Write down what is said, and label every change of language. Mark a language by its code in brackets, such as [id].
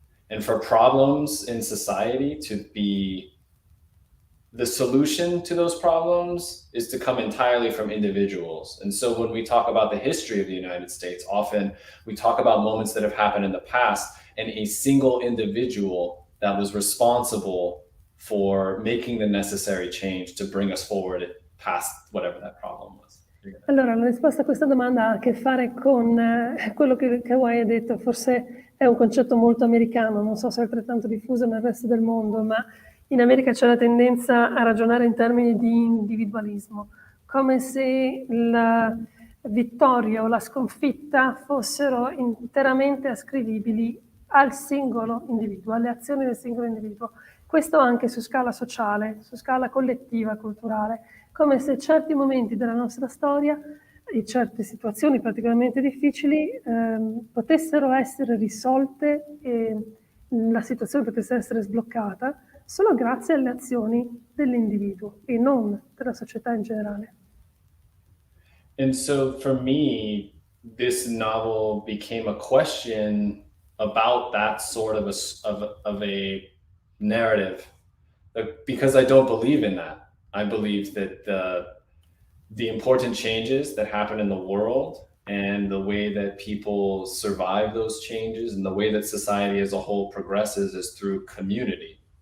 [en] And for problems in society to be, the solution to those problems is to come entirely from individuals. And so when we talk about the history of the United States, often we talk about moments that have happened in the past and a single individual that was responsible for making the necessary change to bring us forward past whatever that problem was. [it] Allora, la risposta a questa domanda ha a che fare con quello che Kawai ha detto. Forse è un concetto molto americano, non so se è altrettanto diffuso nel resto del mondo, ma in America c'è la tendenza a ragionare in termini di individualismo, come se la vittoria o la sconfitta fossero interamente ascrivibili al singolo individuo, alle azioni del singolo individuo. Questo anche su scala sociale, su scala collettiva, culturale, come se certi momenti della nostra storia e certe situazioni particolarmente difficili potessero essere risolte e la situazione potesse essere sbloccata solo grazie alle azioni dell'individuo e non della società in generale. [en] And so for me, this novel became a question about that sort of a narrative, because I don't believe in that. I believe that the important changes that happen in the world and the way that people survive those changes and the way that society as a whole progresses is through community.